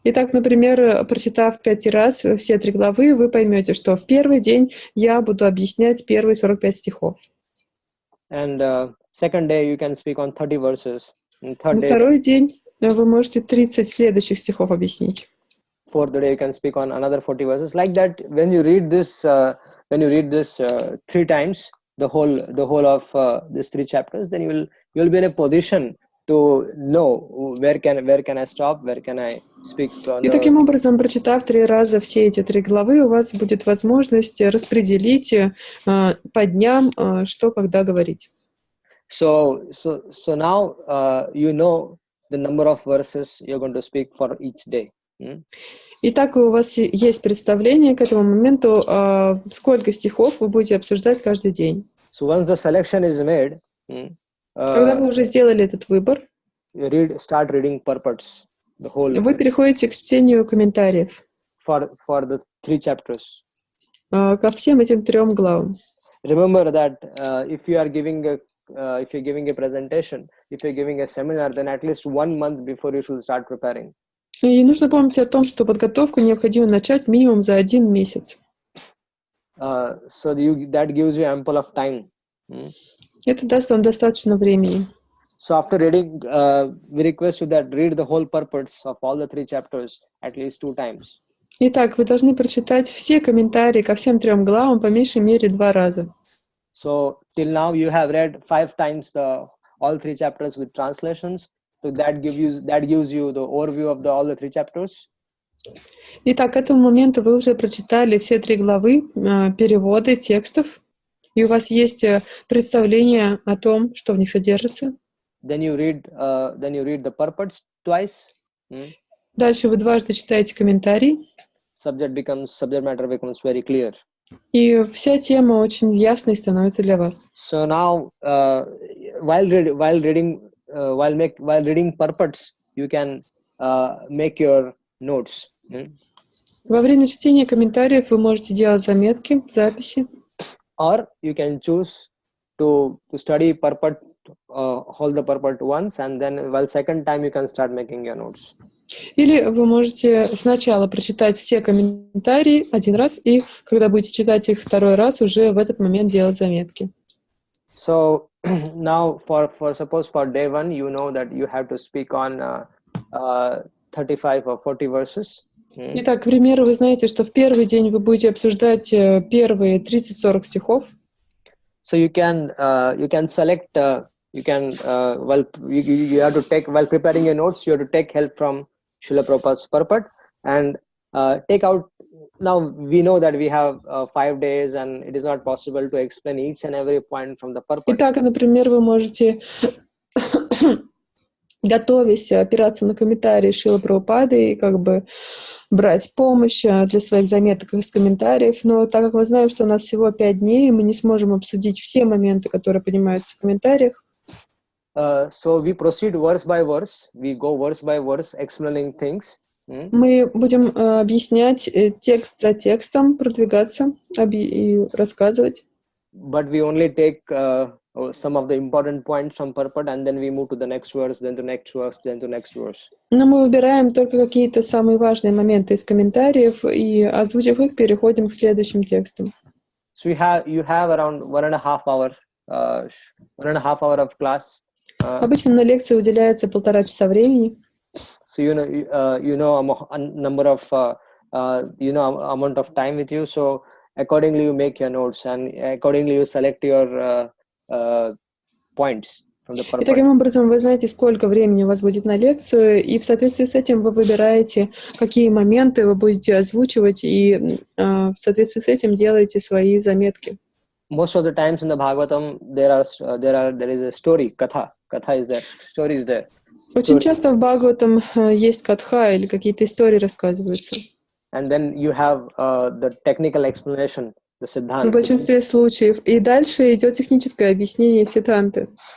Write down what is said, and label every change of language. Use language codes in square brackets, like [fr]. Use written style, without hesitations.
[ru] Итак, например, прочитав 5 раз все 3 главы, вы поймете, что в первый день я буду объяснять первые 45 стихов. [en] And second day you can speak on 30 verses. [ru] На второй день вы можете 30 следующих стихов объяснить. [en] Fourth day you can speak on another 40 verses. Like that, when you read this 3 times, the whole of these 3 chapters, then you will be in a position to know where can I stop, where can I speak on. [ru] И таким образом, прочитав 3 раза все эти 3 главы, у вас будет возможность распределить по дням, что когда говорить. [en] So now you know the number of verses you're going to speak for each day. [ru] Итак, у вас есть представление к этому моменту, сколько стихов вы будете обсуждать каждый день. [en] So once the selection is made, [ru] когда вы уже сделали этот выбор, [en] start reading purports, the whole. [ru] Вы переходите к чтению комментариев. [en] For the 3 chapters. [ru] Ко всем этим 3 главам. [en] Remember that if you're giving a presentation, if you're giving a seminar, then at least 1 month before you should start preparing. [ru] И нужно помнить о том, что подготовку необходимо начать минимум за 1 месяц. [en] So that gives you ample of time. [ru] Это даст вам достаточно времени. [en] So after reading, we request you that read the whole purports of all the 3 chapters at least 2 times. [ru] Итак, вы должны прочитать все комментарии ко всем 3 главам по меньшей мере 2 раза. [en] So till now you have read 5 times all 3 chapters with translations. So that gives you the overview of all the 3 chapters. [ru] Итак, к этому моменту вы уже прочитали все 3 главы, переводы текстов, и у вас есть представление о том, что в них содержится. [en] Then you read the purports twice. [ru] Дальше вы дважды читаете комментарий. [en] Subject matter becomes very clear. [ru] И вся тема очень ясной становится для вас. [en] So now, while reading purports, you can make your notes. [ru] Во время чтения комментариев вы можете делать заметки, записи. [en] Or you can choose to study purport, hold the purport once, and then while second time you can start making your notes. [ru] Или вы можете сначала прочитать все комментарии 1 раз, и когда будете читать их 2 раз, уже в этот момент делать заметки. [en] So now suppose for day 1, you know that you have to speak on 35 or 40 verses. [ru] Итак, к примеру, вы знаете, что в первый день вы будете обсуждать первые 30-40 стихов. [en] So you can select. You have to take, while preparing your notes, you have to take help from Srila Prabhupada's purport and take out. Now we know that we have 5 days, and it is not possible to explain each and every point from the purport. [ru] Итак, например, вы можете, готовясь, опираться на комментарии Шрилы Прабхупады и как бы брать помощь для своих заметок из комментариев, но так как мы знаем, что у нас всего 5 дней, и мы не сможем обсудить все моменты, которые поднимаются в комментариях, [en] so we proceed verse by verse. We go verse by verse, explaining things. [ru] Мы будем объяснять текст за текстом, продвигаться и рассказывать. [en] But we only take some of the important points from purport, and then we move to the next verse, then to next verse, then to next verse. [ru] Но мы выбираем только какие-то самые важные моменты из комментариев, и, озвучив их, переходим к следующим текстам. [en] So you have around 1.5 hour of class. [ru] Обычно на лекции уделяется 1,5 часа времени. [en] So you know a number of amount of time with you. So accordingly you make your notes, and accordingly you select your points from the [ru] И [en] purpose. [ru] таким образом вы знаете, сколько времени у вас будет на лекцию, и в соответствии с этим вы выбираете, какие моменты вы будете озвучивать, и в соответствии с этим делаете свои заметки. [en] Most of the times in the Bhagavatam, there is a story, katha. Katha is there, story is there. [ru] Очень [en] Story. [ru] часто в Бхагаватам есть катха или какие-то истории рассказываются. [en] And then you have the technical explanation, the [ru] В [en] Siddhanta. [ru] большинстве случаев. И дальше идет техническое объяснение сиддханты.